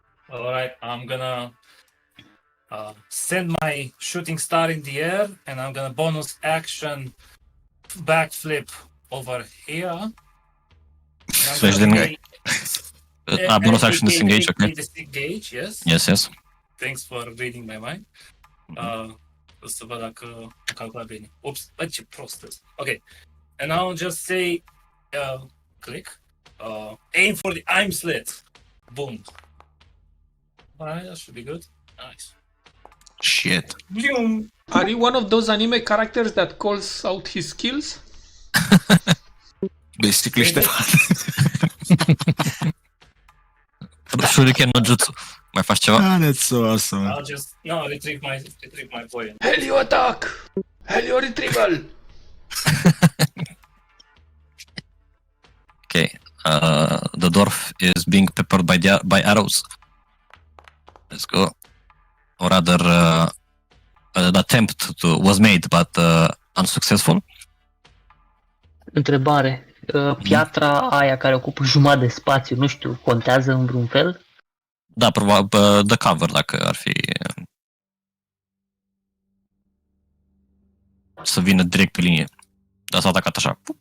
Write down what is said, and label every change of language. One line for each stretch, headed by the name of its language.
English: Alright, I'm gonna send my shooting star in the air, and I'm gonna bonus action backflip over here. And I'm Slash gonna disengage. Bonus action disengage, okay. Disengage, yes. Yes. Thanks for reading my mind.
Romanian: O să văd dacă calcula bine. Ups, bă, ce prost sunt. Ok.
English: And I'll just say, click, aim for the aim slit. Boom. Alright, that should be good. Nice. Shit. Boom. Are you one of those anime characters that calls out his skills? Basically, Ștefan.
Japanese: Shuriken no jutsu.
Romanian: Mai faci ceva?
English: That's so awesome. I'll just retrieve my point. Helio attack! Helio retrieval! Okay. The dwarf is being peppered by arrows. Let's go. Or rather, an attempt was made, but unsuccessful.
Romanian: Întrebare. Piatra aia care ocupă jumătate de spațiu, nu știu, contează în vreun fel? Da, probabil
English: the cover,
Romanian: dacă ar fi să vină direct pe linie. Dar s-a atacat așa.